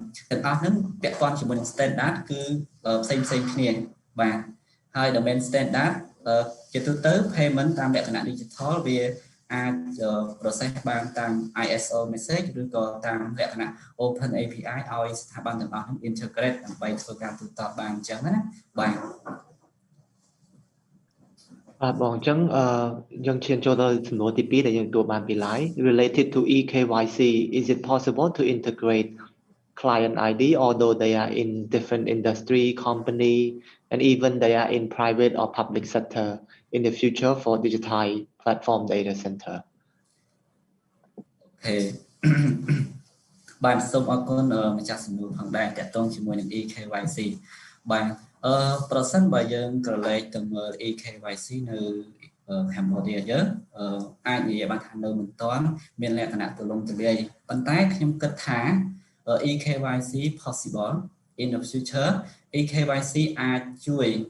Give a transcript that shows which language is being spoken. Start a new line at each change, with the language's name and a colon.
Khmer: ទាំងអស់ហ្នឹងពាក់ព័ន្ធជាមួយនឹង standard គឺផ្សេងគ្នាបាទហើយ domain standard ជាទូទៅ payment តាមលក្ខណៈ digital វាអាច process បានតាម ISO message ឬក៏តាមលក្ខណៈ open API ឲ្យស្ថាប័នទាំងអស់ហ្នឹង integrate ដើម្បីធ្វើការទូទាត់បានអញ្ចឹងណាបាទ បងអញ្ចឹងយើងឈានចូលដល់សំណួរទី2ដែលយើងទទួលបានពី
English: live related to EKYC is it possible to integrate client ID although they are in different industry company and even they are in private or public sector in the future for digital platform data center
Khmer: អូខេបាទសូមអរគុណម្ចាស់សំណួរផងដែរតកតងជាមួយនឹង EKYC បាទប្រសិនបើយើងក្រឡេកទៅមើល EKYC នៅ Cambodia យើងអាចនិយាយបានថានៅមិនទាន់មានលក្ខណៈទូលំទូលាយប៉ុន្តែខ្ញុំគិតថា
English: EKYC possible in the future
Khmer: EKYC អាចជួយ